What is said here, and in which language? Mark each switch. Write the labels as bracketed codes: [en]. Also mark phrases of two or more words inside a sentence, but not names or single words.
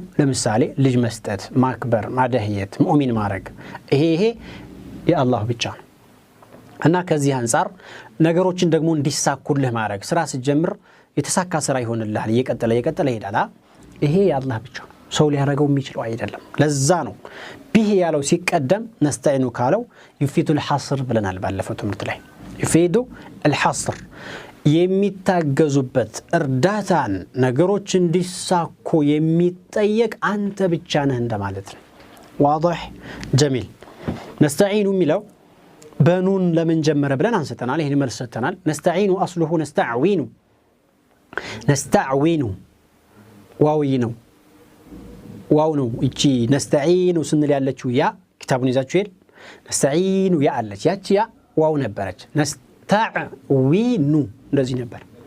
[am] ለምሳሌ ልጅ መስጠት፣ ማክበር፣ ማደህየት፣ ሙእሚን ማድረግ ይሄ የአላህ ብቻ ነው እና ከዚህ አንፃር ነገሮችን ደግሞ እንዲሳኩልህ ማድረግ ስራ ሲጀምር የተሳካ ስራ ይሆንልሃል እየቀጠለ ይሄዳል። ይሄ የአላህ ብቻ ነው። ሰው ሊያደርገው የሚችለው አይደለም። ለዛ ነው ቢሂ ያለው ሲቀደም ነስተዒኑ ካለው [ar] يفيد الحصر [am] ብለናል ባለፈው ትምህርት ላይ። [ar] يفيد الحصر [am] የሚታገዙበት እርዳታን ነገሮች እንዲሳኩ የሚጠየቅ አንተ ብቻ ነህ እንደማለት ነው። [ar] واضح جميل። [am] ነስተዒኑ የሚለው በኑን ለምን ጀመረ ብለን አንስተናል። ይሄን መልስ ሰጥተናል። ነስተዒኑ اصله ነስተዕዊኑ ዋውይ ነው ዋው ነው። እቺ ነስተዒኑ ስንል ያለችው ያ ክታቡን ይዛችሁ ይል ነስተዒኑ ያ አለች። ያቺ ያ ዋው ነበረች። ነስተዕዊኑ እንደዚህ ነበር።